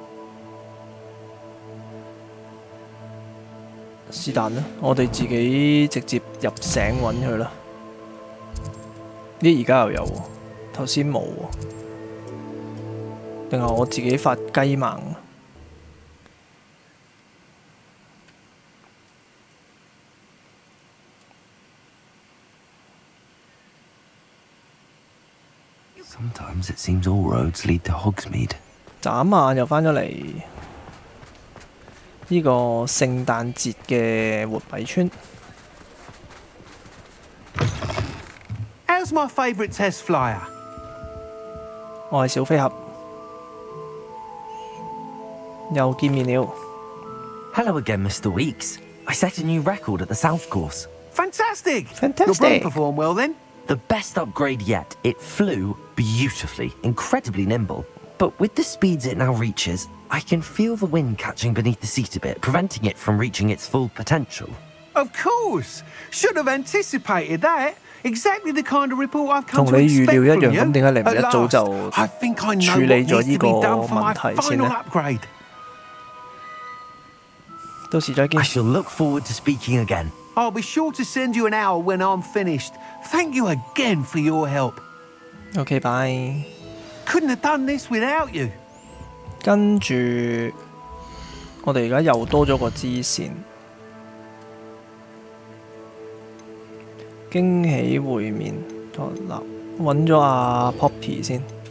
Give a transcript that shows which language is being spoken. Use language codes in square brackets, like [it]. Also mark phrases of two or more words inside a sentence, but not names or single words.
[yue] 是但啦，我哋自己直接入醒揾佢啦。而家又有喎，頭先冇喎，定係我自己發雞盲？ [en] Sometimes it seems all roads lead to Hogsmeade. [yue] 眨眼又翻咗嚟呢個聖誕節嘅活米村。 [en] How's my favourite test flyer? [yue] 我係小飛俠，又見面了。 [en] Hello again, Mr. Weeks. I set a new record at the South Course. Fantastic! Fantastic. Your broom performed well then? The best upgrade yet. It flew beautifully, incredibly nimble. But with the speeds it now reaches, I can feel the wind catching beneath the seat a bit, preventing it from reaching its full potential. Of course! Should have anticipated that. Exactly the kind of report I've come [yue] 同 [en] to [yue] 你預 [en] expect [yue] 料一 [en] from [yue] 樣， [en] you. [yue] 咁點解你唔 [en] At [yue] 一早 [en] last, [yue] 就 [en] I think I know [yue] 處 [en] what [yue] 理咗 [en] needs [yue] 呢 [en] to [yue] 個 [en] be done for my [yue] 問題先 [en] final [yue] 呢？ [en] upgrade. [yue] 到時再見 [en] I。shall look forward to speaking again. I'll be sure to send you an hour when I'm finished. Thank you again for your help. [yue] OK，拜。 [en] Couldn't have done this without you. [yue] 跟住我哋而家又多咗個支線，驚喜會面。嗱，揾咗阿 Poppy 先。